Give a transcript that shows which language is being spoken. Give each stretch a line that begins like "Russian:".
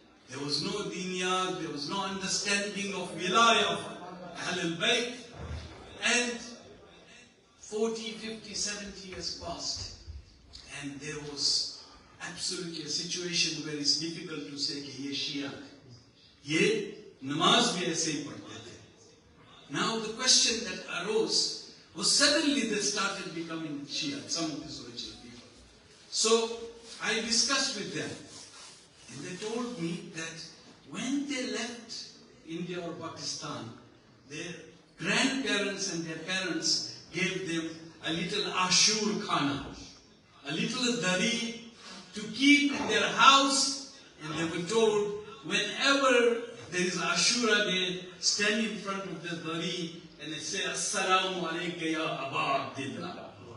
English: There was no diniyat, there was no understanding of wilayah of Ahlul Bayt. And 40, 50, 70 years passed. And there was absolutely a situation where it's difficult to say
Hindi: कि ये Shia है. ये नमाज भी ऐसे ही पढ़ते थे.
English: Now the question that arose Well, suddenly they started becoming Shia, some of these original people. So I discussed with them, and they told me that when they left India or Pakistan, their grandparents and their parents gave them a little Ashur Khana, a little dari to keep in their house, and they were told whenever there is Ashura Day, stand in front of the dari and they say,
Arabic: Assalamu alayka ya Aba Abdillah.